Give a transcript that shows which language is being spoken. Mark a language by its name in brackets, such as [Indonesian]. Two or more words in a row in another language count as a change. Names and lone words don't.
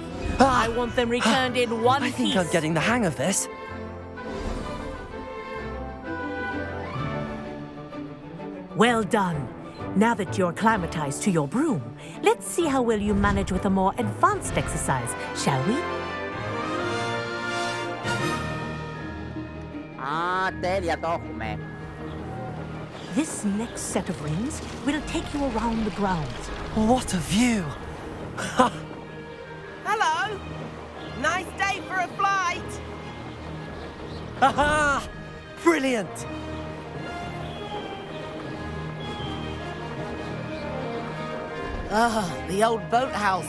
[English] I want them returned in one I think piece. I'm getting the hang of this. Well done. Now that you're acclimatized to your broom, let's see how well you manage with a more advanced exercise, shall we? [Greek] Α, τέλεια, το έχουμε. [English] This next set of rings will take you around the grounds. What a view! Hello. Nice day for a flight. Aha! Brilliant! Ah, the old boathouse.